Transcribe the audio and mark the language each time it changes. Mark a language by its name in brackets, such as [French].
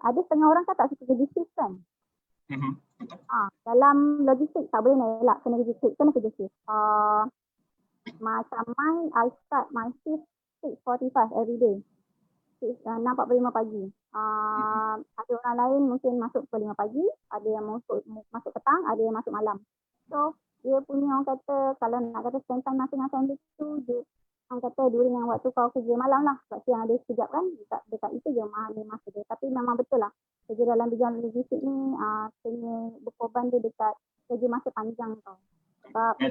[Malay] Ada setengah orang kan tak suka kerja shift kan? Betul. Dalam logistik tak boleh nak elak kena kerja shift. Macam [English] mine, I start my shift 6:45 every day. [Malay] 6:45 pagi. Ada orang lain mungkin masuk pukul 5 pagi, ada yang masuk petang, ada yang masuk malam. So dia punya orang kata kalau nak kata [English] spend time [Malay] masa dengan family tu, dia orang kata during yang waktu kau kerja malam lah. Sebab siang ada sekejap kan, dekat itu je masa dia. Tapi memang betul lah, kerja dalam bidang logistik ni kena berkorban dia dekat kerja masa panjang tau. Sebab